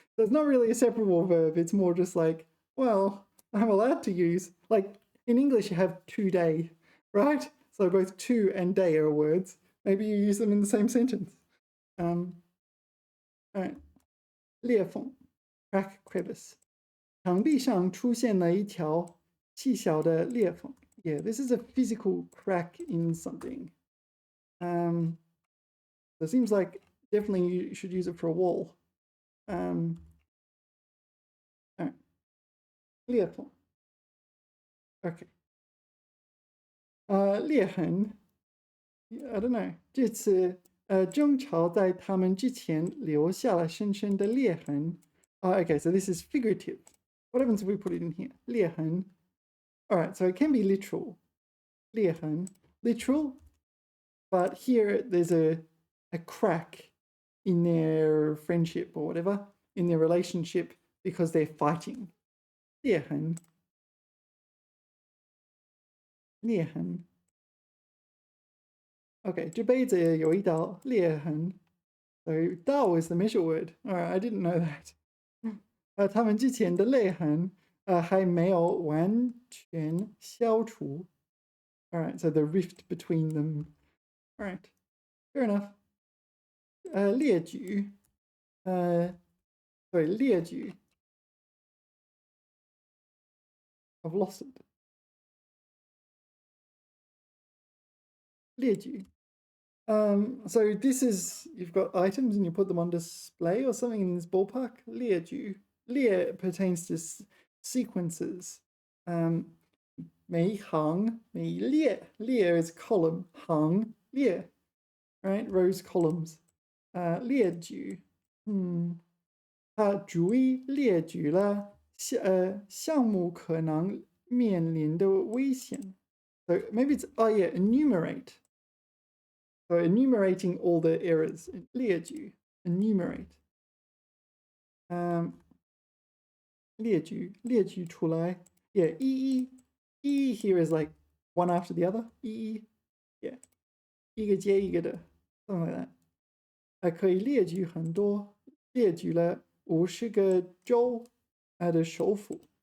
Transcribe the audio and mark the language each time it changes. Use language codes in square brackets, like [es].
[en] So it's not really a separable verb, it's more just like, well, I'm allowed to use, like in English you have today, right? So both to and day are words. Maybe you use them in the same sentence. All right. 裂缝, crack, crevice. [zh] 墙壁上出现了一条细小的裂缝. [en] Yeah, this is a physical crack in something. So it seems like definitely you should use it for a wall. All right. 裂缝.Okay. 裂痕.I don't know. [zh] 这次争吵在他们之前留下了深深的裂痕. [en] Okay, so this is figurative. What happens if we put it in here? 裂痕. All right, so it can be literal. 裂痕. literal, but here there's a crack in their friendship or whatever, in their relationship, because they're fighting. [zh] 裂痕, 裂痕. [en] Okay, [zh] 这杯子有一道裂痕. [en] So 道 is the measure word. Alright, I didn't know that. [zh] 他们之前的裂痕还没有完全消除. [en] Alright, so the rift between them. Alright, fair enough. 列举 sorry, 列举 I've lost it. 列举 so this is, you've got items and you put them on display or something in this ballpark. 列举 列 pertains to sequences. [zh] 每行每列 [en] 列 is column, 行列 right, rows, columns. [zh] 列举他逐一列举了项目可能面临的危险. [en] So maybe it's enumerate. So enumerating all the errors. 列举 enumerate. [zh] 列举出来 [en] yeah, 一 here is like one after the other. 一 yeah, [zh] 一个接一个的 [en] something like that. [zh] 还可以列举很多，列举了50个州的首府。